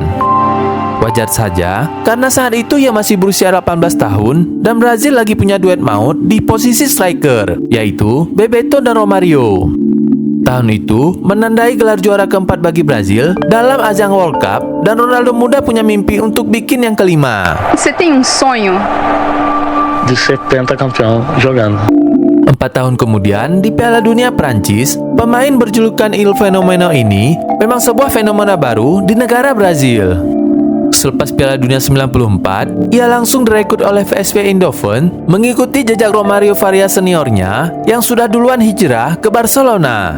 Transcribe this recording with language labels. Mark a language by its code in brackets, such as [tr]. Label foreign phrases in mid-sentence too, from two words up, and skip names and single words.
[id] Wajar saja, karena saat itu ia masih berusia 18 tahun dan Brazil lagi punya duet maut di posisi striker, yaitu Bebeto dan Romario. Tahun itu menandai gelar juara keempat bagi Brazil dalam ajang World Cup dan Ronaldo muda punya mimpi untuk bikin yang kelima. [pt] Você tem sonho? De ser pentacampeão jogando. [id] 4 tahun kemudian di Piala Dunia Prancis, pemain berjulukan Il Fenomeno ini memang sebuah fenomena baru di negara Brazil. Selepas Piala Dunia 94, ia langsung direkrut oleh PSV Eindhoven mengikuti jejak Romario Faria seniornya yang sudah duluan hijrah ke Barcelona.